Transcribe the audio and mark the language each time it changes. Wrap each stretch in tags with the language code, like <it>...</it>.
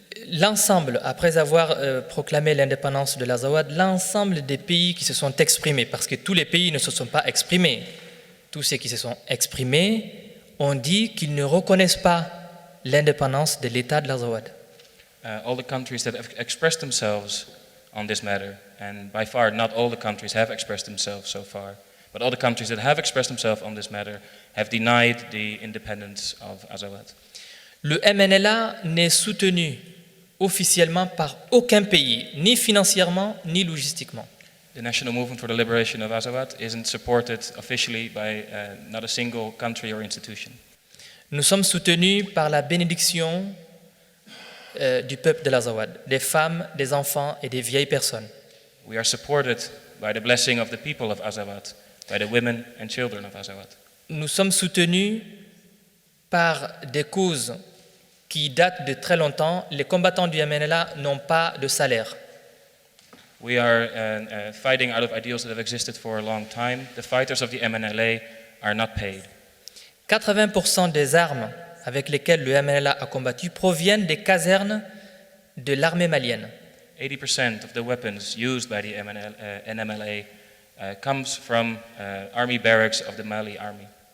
<fr>L'ensemble, après avoir proclamé l'indépendance de l'Azawad, l'ensemble des pays qui se sont exprimés, parce que tous les pays ne se sont pas exprimés, tous ceux qui se sont exprimés ont dit qu'ils ne reconnaissent pas l'indépendance de l'État de l'Azawad.</fr> <en>All the countries that have expressed themselves on this matter, and by far not all the countries have expressed themselves so far, but all the countries that have expressed themselves on this matter have denied the independence of Azawad.</en> <fr>Le MNLA n'est soutenu officiellement par aucun pays, ni financièrement, ni logistiquement.</fr> <en>The National Movement for the Liberation of Azawad isn't supported officially by not a single country or institution.</en> <fr>Nous sommes soutenus par la bénédiction du peuple de l'Azawad, des femmes, des enfants et des vieilles personnes.</fr> <en>We are supported by the blessing of the people of Azawad, by the women and children of Azawad.</en> <fr>Nous sommes soutenus par des causes qui datent de très longtemps. Les combattants du MNLA n'ont pas de salaire.</fr> <en>We are fighting out of ideals that have existed for a long time. The fighters of the MNLA are not paid.</en> <fr>80% des armes avec lesquelles le MNLA a combattu proviennent des casernes de l'armée malienne.</fr> <en>80% of the weapons used by the NMLA comes from army barracks of the Mali army.</en>